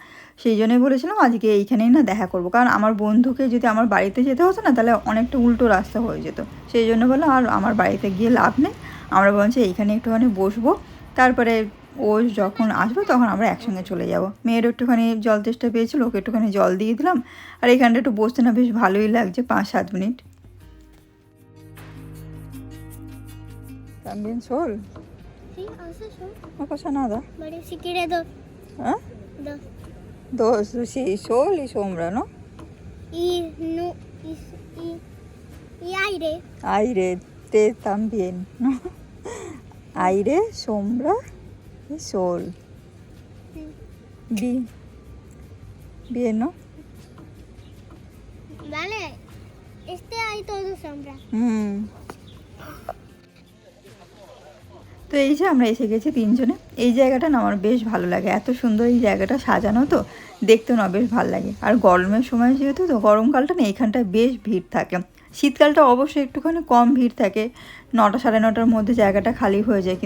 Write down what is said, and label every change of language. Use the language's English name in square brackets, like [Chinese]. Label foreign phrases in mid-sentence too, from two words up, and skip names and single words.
[Bangla] সেই জন্যই বলেছিলাম আজকে এইখানেই না দেখা করব, কারণ আমার বন্ধুকে যদি আমার বাড়িতে যেতে হতো না, তাহলে অনেকটা উল্টো রাস্তা হয়ে যেত। সেই জন্য বললাম আর আমার বাড়িতে গিয়ে লাভ নেই, আমরা বলছি এইখানে একটুখানি বসবো, তারপরে ও যখন আসবে তখন আমরা একসঙ্গে চলে যাব। মেয়ের একটুখানি জল তেষ্টা পেয়েছিল, ওকে একটুখানি জল দিয়ে দিলাম। আর এখানটা একটু বসতে না বেশ ভালোই লাগছে, 5-7 মিনিট। [Spanish] También sol. Sí, hace sol. No pasa nada. Vale, si quiere dos. ¿Ah? Dos. Dos, sí, sol y sombra, ¿no? Y no. Y, y aire. Aire, té también, ¿no? Aire, sombra y sol. Sí. Bien. Bien, ¿no? Vale. Hay todo sombra. [Bangla] তো এই যে আমরা এসে গেছি 3 জনে। এই জায়গাটা না আমার বেশ ভালো লাগে, এত সুন্দর এই জায়গাটা সাজানো, তো দেখতে না বেশ ভালো লাগে। আর গরমের সময় যেহেতু, তো গরমকালটা না এখানটায় বেশ ভিড় থাকে। শীতকালটা অবশ্যই একটুখানি কম ভিড় থাকে, 9টা সাড়ে 9টার মধ্যে জায়গাটা খালি হয়ে যায়।